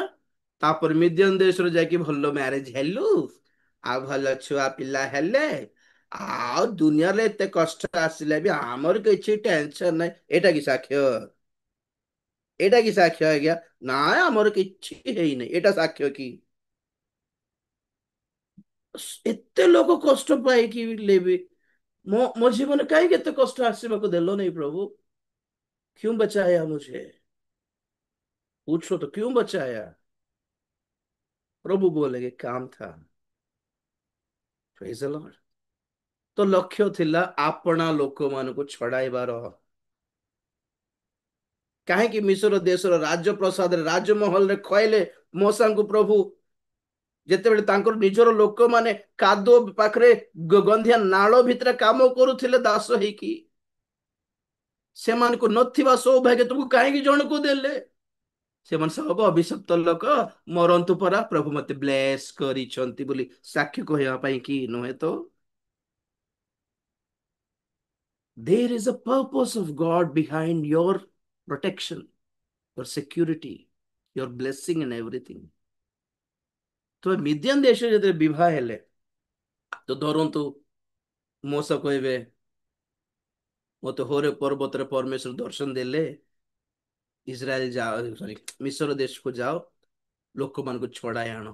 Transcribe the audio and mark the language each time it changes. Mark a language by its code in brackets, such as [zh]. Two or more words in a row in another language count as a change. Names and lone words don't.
[or] ତାପରେ ମିଦିୟନ ଦେଶରେ ଯାଇକି ଭଲ ମ୍ୟାରେଜ ହେଲୁ, ଆଉ ଭଲ ଛୁଆ ପିଲା ହେଲେ, ଆଉ ଦୁନିଆରେ ଏତେ କଷ୍ଟ ଆସିଲେ ବି ଆମର କିଛି ଟେନସନ ନାହିଁ। ଏଇଟା କି ସାକ୍ଷ୍ୟ? ଏଇଟା କି ସାକ୍ଷ୍ୟ ଆଜ୍ଞା? ନାଇଁ ଆମର କିଛି ହେଇନି, ଏଇଟା ସାକ୍ଷ୍ୟ କି? ଏତେ ଲୋକ କଷ୍ଟ ପାଇକି ବି ମୋ [hi] जीवन में काहे कितने कष्ट [or] ଆସିବାକୁ ଦେଲ [hi] नहीं प्रभु? क्यों बचाया मुझे? पूछो तो क्यों बचाया? प्रभु बोले काम था। [en] Praise the Lord. [hi] तो लक्ष्य [or] ଥିଲା ଆପଣା ଲୋକମାନଙ୍କୁ ଛଡାଇବାର। କାହିଁକି ମିଶ୍ର ଦେଶର ରାଜପ୍ରସାଦରେ, ରାଜମହଲରେ ଖୁଆଇଲେ ମୂଷାଙ୍କୁ ପ୍ରଭୁ? ଯେତେବେଳେ ତାଙ୍କର ନିଜର ଲୋକମାନେ କାଦୁଅ ପାଖରେ, ଗନ୍ଧିଆ ନାଳ ଭିତରେ କାମ କରୁଥିଲେ ଦାସ ହେଇକି, ସେମାନଙ୍କୁ ନଥିବା ସୌଭାଗ୍ୟ ତୁମକୁ କାହିଁକି ଜଣକୁ ଦେଲେ? ସେମାନେ ସବୁ ଅଭିଶପ୍ତ ଲୋକ, ମରନ୍ତୁ ପରା, ପ୍ରଭୁ ମତେ ବ୍ଲେସ କରିଛନ୍ତି ବୋଲି ସାକ୍ଷୀ କହିବା ପାଇଁ କି ନୁହେଁ ତ? [en] There is a purpose of God behind your protection, your security, your blessing and everything. [or] ତ ମିଦିଆନ ଦେଶରେ ଯେତେବେଳେ ବିବାହ ହେଲେ, ତ ଧରନ୍ତୁ ମୋଶ କହିବେ ମତେ ହୋରେ ପର୍ବତରେ ପରମେଶ୍ୱର ଦର୍ଶନ ଦେଲେ, ଇସ୍ରାଏଲ ଯାଅ, ସରି ମିଶ୍ର ଦେଶକୁ ଯାଅ, ଲୋକମାନଙ୍କୁ ଛଡାଇ ଆଣ।